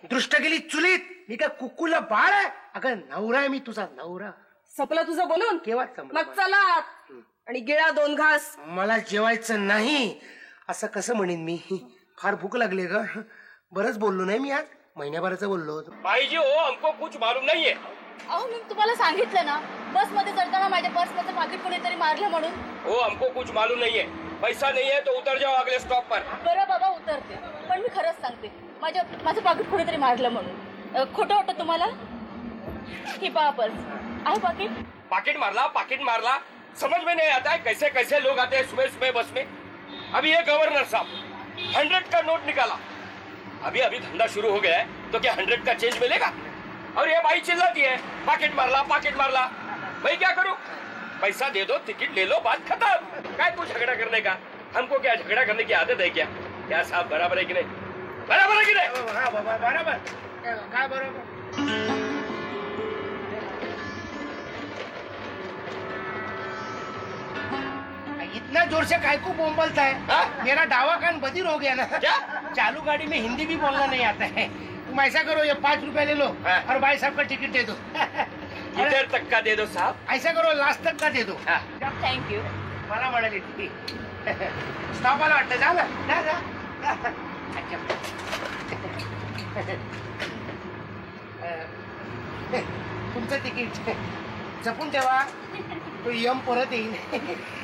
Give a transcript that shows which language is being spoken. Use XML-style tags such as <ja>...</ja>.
<mr>दृष्ट गेली चुलीत. मी काय कुकुला बाळ आहे? अगं नवरा आहे मी तुझा नवरा. सपलं तुझं बोलून? केव्हा संपलं? मग चला आणि गिळा 2 घास. मला जेवायचं नाही असं कसं म्हणेन मी? फार भूक लागली ग. बरंच बोललो नाही मी आज. महिन्याभराचं बोललो होतो.</mr> <hi>भाईजी हो हमको कुछ मालूम नहीं है.</hi> <mr>अहो मी तुम्हाला सांगितलं ना बस मध्ये चढताना माझ्या पर्समधलं पाकिट कोणीतरी मारलं म्हणून.</mr> <hi>हो हमको कुछ मालूम नहीं है. पैसा नहीं है तो उतर जाओ अगले स्टॉप पर.</hi> <mr>बरं बाबा उतरते पण मी खरंच सांगते माझं पाकिट कोणीतरी मारलं म्हणून. खोटं वाटतं तुम्हाला? ही पहा पर्स आहे पाकिट. पाकिट मारला</mr> <hi>समझ में नहीं आता है कैसे कैसे लोग आते हैं सुबह सुबह बस में. अभी ये गवर्नर साहब 100 का नोट निकाला. अभी धंधा शुरू हो गया है तो क्या 100 का चेंज मिलेगा? और ये भाई चिल्लाती है</hi> <mr>पाकिट मारला.</mr> <hi>भाई क्या करूं? पैसा दे दो टिकट ले लो बात खत्म. क्या कुछ झगड़ा करने का? हमको क्या झगड़ा करने की आदत है क्या? क्या साहब बराबर है कि नहीं? बराबर है कि नहीं? हाँ बाबा बराबर.</hi> <mr>काय बरोबर?</mr> <hi>इतना जोर से काय को बोंबलता है? मेरा डावा कान बधिर हो गया ना. क्या? चालू गाड़ी में हिंदी भी बोलना नहीं आता है. तुम ऐसा करो ये 5 रुपए ले लो और भाई साहब का टिकट दे दो. इधर तक का दे दो साहब. ऐसा करो लास्ट तक का दे दो.</hi> <en>Thank you.</en> <mr>मला म्हणाली ती स्टॉपाला वाटतं.</mr> <hi>जा ना जा. अच्छा.</hi> <mr>तुमचं तिकीट जपून ठेवा. तो यम परत येईल.</mr>